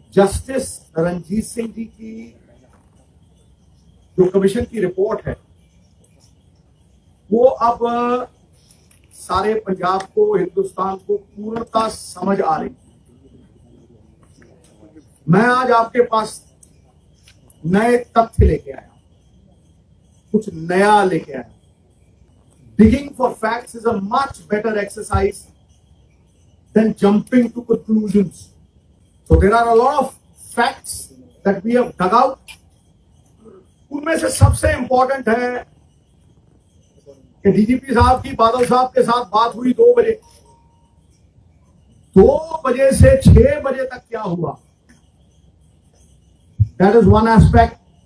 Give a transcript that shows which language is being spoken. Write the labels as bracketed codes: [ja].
[hi] Justice Ranjit Singh ji की जो commission की रिपोर्ट है वो अब सारे पंजाब को, हिंदुस्तान को पूर्णतः समझ आ रही। मैं आज आपके पास नए तथ्य लेके आया, कुछ नया लेके आया। [en] Digging for facts is a much better exercise than jumping to conclusions. So there are a lot of facts that we have dug out. [hi] उनमें से सबसे इंपॉर्टेंट है कि डीजीपी साहब की बादल साहब के साथ बात हुई 2 बजे। 2 बजे से 6 बजे तक क्या हुआ? [en] That is one aspect.